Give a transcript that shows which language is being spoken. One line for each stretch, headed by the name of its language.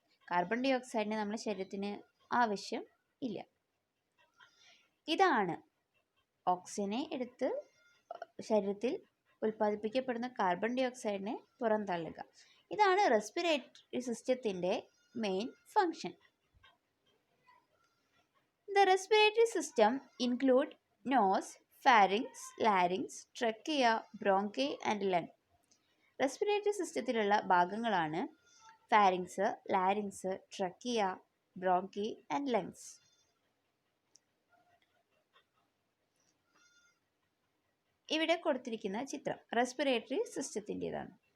Malayalam: Carbon ഡയോക്സൈഡിനെ നമ്മുടെ ശരീരത്തിന് ആവശ്യം ഇല്ല. ഇതാണ് ഓക്സിജനെ എടുത്ത് ശരീരത്തിൽ ഉൽപ്പാദിപ്പിക്കപ്പെടുന്ന കാർബൺ ഡയോക്സൈഡിനെ പുറന്തള്ളുക. ഇതാണ് റെസ്പിറേറ്ററി സിസ്റ്റത്തിൻ്റെ main function.
English: The respiratory system include nose, pharynx, larynx, trachea, bronchi and lung.
Malayalam: Respiratory സിസ്റ്റത്തിലുള്ള ഭാഗങ്ങളാണ് pharynx, larynx, trachea, bronchi and lungs. ഇവിടെ കൊടുത്തിരിക്കുന്ന ചിത്രം റെസ്പിറേറ്ററി സിസ്റ്റത്തിൻ്റെതാണ്.